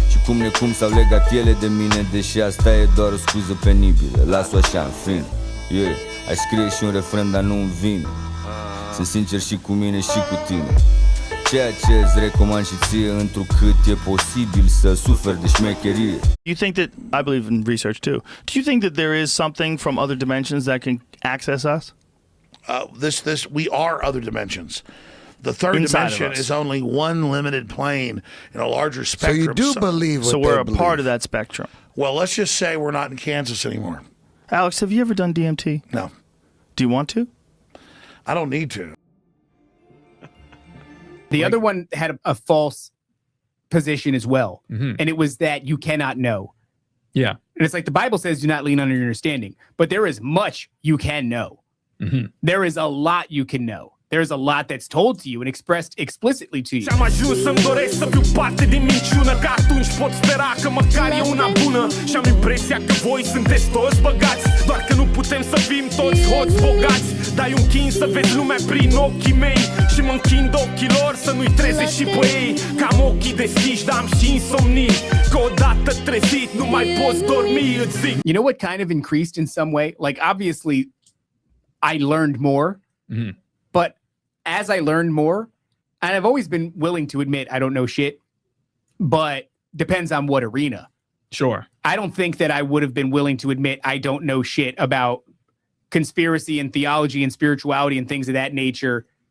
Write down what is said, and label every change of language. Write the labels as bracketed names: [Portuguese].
[Romanian] Și cum s-au legat ele de mine, deși asta e doar o scuză penibilă. Las-o așa în fin. Yeah, aș scrie și un refren, dar nu îmi vine. Sunt sincer și cu mine și cu tine. Ceea ce îți recomand și ție, întrucât e posibil să suferi de șmecherie. [English] You think that, I believe in research too, do you think that there is something from other dimensions that can access us? We are other dimensions. The third dimension is only one limited plane in a larger spectrum. So you do believe what we're a part of that spectrum. Well, let's just say we're not in Kansas anymore. Alex, have you ever done DMT? No. Do you want to? I don't need to. The other one had a false position as well. And it was that you cannot know. Yeah. And it's like the Bible says, do not lean on your understanding. But there is much you can know. There is a lot you can know. There's a lot that's told to you and expressed explicitly to you. [Romanian] Și-am ajuns să-mi doresc să fiu parte din minciună, că atunci pot spera că măcar e una bună. Și-am impresia că voi sunteți toți băgați, doar că nu putem să fim toți hoți bogați. Dai un chin să vezi lumea prin ochii mei și mă închind ochii lor să nu-i treze și pe ei. Că am ochii deschiși, dar am și insomnii, că odată trezit nu mai poți dormi, îți zic. [English] You know what kind of increased in some way? Like, obviously, I learned more, but as I learned more, and I've always been willing to admit I don't know shit, but depends on what arena. Sure. I don't think that I would have been willing to admit I don't know shit about conspiracy and theology and spirituality and things of that nature.